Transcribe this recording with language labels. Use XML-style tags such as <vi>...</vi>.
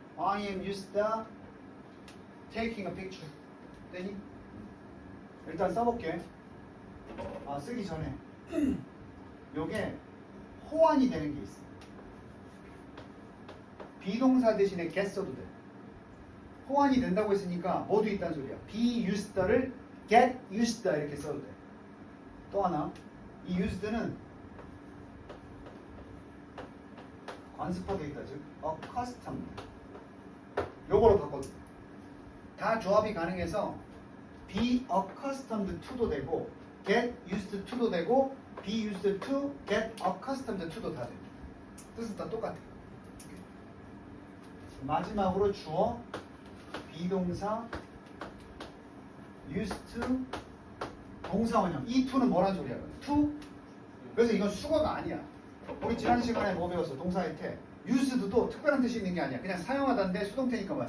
<en>I am used to taking a picture.</en> <ko>되니? 일단 써볼게. 쓰기 전에 요게 호환이 되는 게 있어. 비동사 대신에 get 써도 돼. 호환이 된다고 했으니까 뭐도 있다는 소리야. be used를 get used 이렇게 써도 돼. 또 하나, 이 used는 관습화되어 있다. 즉 accustomed. 요거로 바꿔도 돼. 다 조합이 가능해서 be accustomed to 도 되고 get used to 도 되고 be used to get accustomed to 도 다 돼. 뜻은 다 똑같아. 마지막으로 주어 비동사 used to 동사 원형. 이 to는 뭐란 소리야? to. 그래서 이건 수거가 아니야. 우리 지난 시간에 뭐 배웠어? 동사의 태. used도 특별한 뜻이 있는 게 아니야. 그냥 사용하다인데 수동태니까 뭐야?</ko>